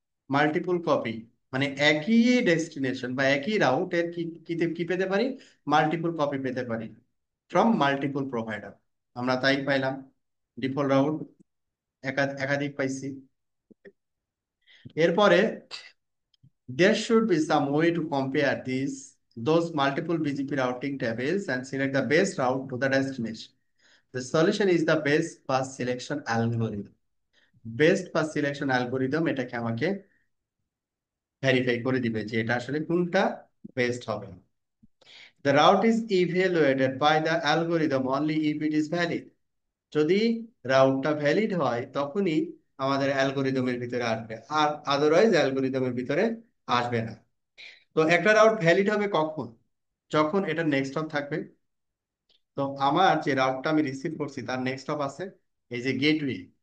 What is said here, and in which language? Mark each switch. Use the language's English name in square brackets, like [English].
[Bangla] Multiple copy মানে একই destination বা একই রাউটের কি কি কি পেতে পারি? মাল্টিপল কপি পেতে পারি [English] From multiple provider. [Bangla] আমরা তাই পাইলাম, ডিফল্ট রাউট একাধিক পাইছি। [English] এরপরে there should be some way to compare those multiple BGP routing tables and select the best route to the destination. The solution is the best path selection algorithm. [Bangla] Best path selection algorithm এটাকে আমাকে verify করে দিবে যে এটা আসলে কোনটা best হবে। The route is evaluated by the algorithm only if it is valid. যদি রাউটটা ভ্যালিড হয় তখনই আমাদের অ্যালগোরিদমের ভিতরে আসবে, আর আদারওয়াইজ অ্যালগোরিদমের ভিতরে আসবে না। তো একটা রাউট ভ্যালিড হবে কখন? যখন এটা নেক্সট হপ থাকবে। তো আমার যে রাউটটা আমি রিসিভ করছি তার নেক্সট হপ আছে এই যে গেটওয়ে।